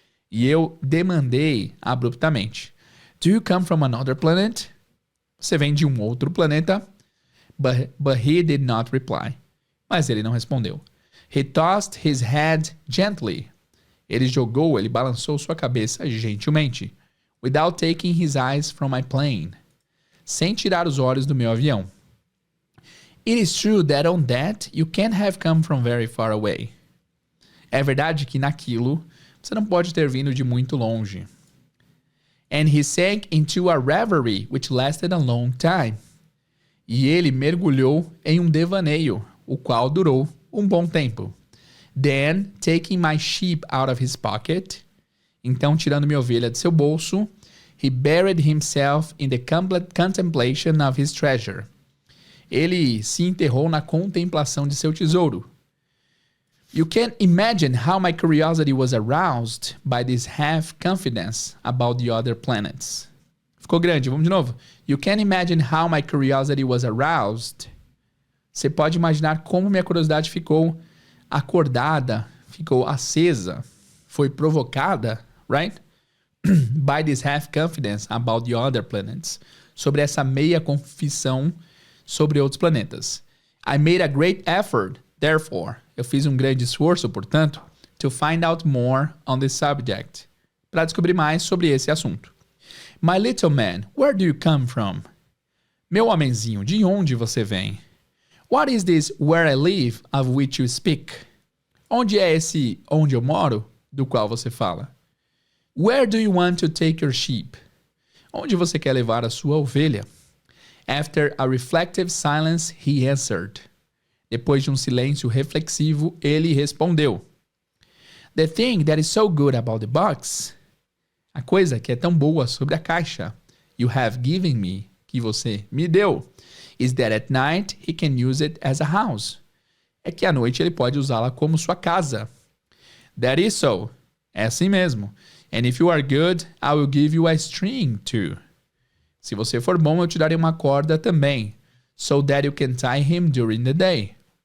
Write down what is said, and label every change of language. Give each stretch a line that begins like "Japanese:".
Portuguese: E eu demandei abruptamente.
English: Do you come from another planet?
Portuguese: Você vem de um outro planeta?
English: But he did not reply.
Portuguese: Mas ele não respondeu.
English: He tossed his head gently.
Portuguese: Ele balançou sua cabeça gentilmente.
English: Without taking his eyes from my plane.
Portuguese: Sem tirar os olhos do meu avião.
English: It is true that on that you can't have come from very far away.
Portuguese: É verdade que naquilo você não pode ter vindo de muito longe.
English: And he sank into a reverie which lasted a long time.
Portuguese: E ele mergulhou em um devaneio, o qual durou um bom tempo.
English: Then, taking my sheep out of his pocket,
Portuguese: então tirando minha ovelha de seu bolso,
English: he buried himself in the contemplation of his treasure.
Portuguese: Ele se enterrou na contemplação de seu tesouro.
English: You can't imagine how my curiosity was aroused by this half-confidence about the other planets.
Portuguese: Ficou grande, vamos de novo.
English: You can't imagine how my curiosity was aroused.
Portuguese: Você pode imaginar como minha curiosidade ficou acordada, ficou acesa, foi provocada, right?
English: By this half-confidence about the other planets.
Portuguese: Sobre essa meia confissão sobre outros planetas.
English: I made a great effort, therefore.
Portuguese: Eu fiz um grande esforço, portanto,
English: to find out more on this subject.
Portuguese: Para descobrir mais sobre esse assunto.
English: My little man, where do you come from?
Portuguese: Meu homenzinho, de onde você vem?
English: What is this where I live of which you speak?
Portuguese: Onde é esse onde eu moro, do qual você fala?
English: Where do you want to take your sheep?
Portuguese: Onde você quer levar a sua ovelha?
English: After a reflective silence, he answered.
Portuguese: Depois de um silêncio reflexivo, ele respondeu.
English: The thing that is so good about the box,
Portuguese: a coisa que é tão boa sobre a caixa,
English: you have given me,
Portuguese: que você me deu,
English: is that at night he can use it as a house.
Portuguese: É que à noite ele pode usá-la como sua casa.
English: That is so.
Portuguese: É assim mesmo.
English: And if you are good, I will give you a string too.
Portuguese: Se você for bom, eu te darei uma corda também.
English: So that you can tie him during the day.